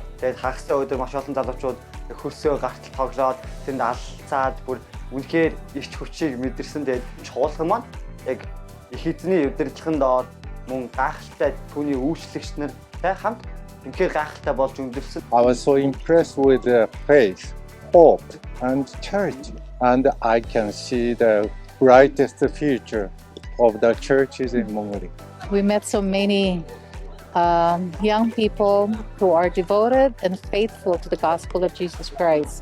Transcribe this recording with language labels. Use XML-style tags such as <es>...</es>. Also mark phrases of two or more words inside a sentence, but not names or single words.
<mn>Тэгээд хагастай өдөр маш олон залуучууд хөрсөө гартал тоглоод тэнд алцаад бүр үнэхээр ирч хүчийг мэдэрсэн. Тэгээд чуулган маань яг их эзний удирдлаганд ороод мөн гайхалтай түүний үйлчлэгч нартай хамт үнэхээр гайхалтай болж өндөрлсөн.</mn> <en>I was so impressed with the faith, hope and charity, and I can see the brightest future of the churches in Mongolia. We met so many young people who are devoted and faithful to the gospel of Jesus Christ.</en>